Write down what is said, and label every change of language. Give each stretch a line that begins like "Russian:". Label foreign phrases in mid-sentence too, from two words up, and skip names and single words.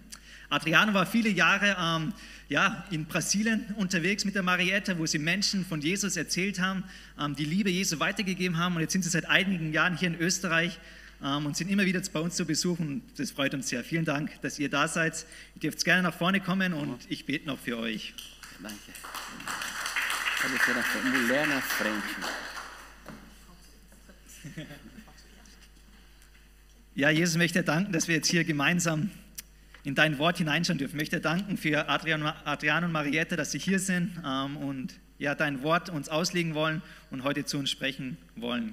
German: Adriano war viele Jahre in Brasilien unterwegs mit der Mariette, wo sie Menschen von Jesus erzählt haben, die Liebe Jesu weitergegeben haben. Und jetzt sind sie seit einigen Jahren hier in Österreich und sind immer wieder bei uns zu Besuch. Und das freut uns sehr. Vielen Dank, dass ihr da seid. Ihr dürft gerne nach vorne kommen und ich bete noch für euch. Danke.
Portuguese: Mulher na frente.
German: Ja, Jesus, ich möchte danken, dass wir jetzt hier gemeinsam in dein Wort hineinschauen dürfen. Ich möchte danken für Adriano und Mariette, dass sie hier sind und dein Wort uns auslegen wollen und heute zu uns sprechen wollen.